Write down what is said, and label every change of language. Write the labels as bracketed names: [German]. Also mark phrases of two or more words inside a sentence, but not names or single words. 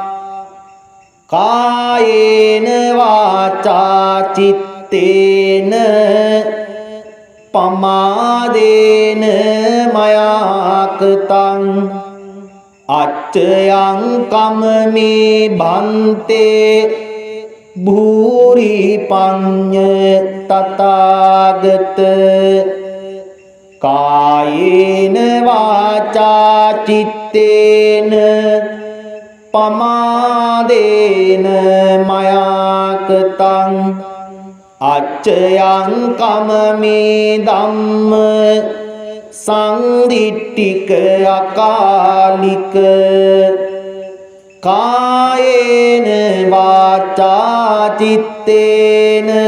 [Pali] කායේන වාචා චිත්තේන පමාදේන මයාකතං අච්චයං කමමේ බන්තේ භූරි පඤ්ඤ තථාගත කායේන වාචා චිත්තේන පමාදේන මයාකතං අච්චයං කමමේ ධම්ම සංදිට්ඨික අකාලික කායේන වාචා චිත්තේන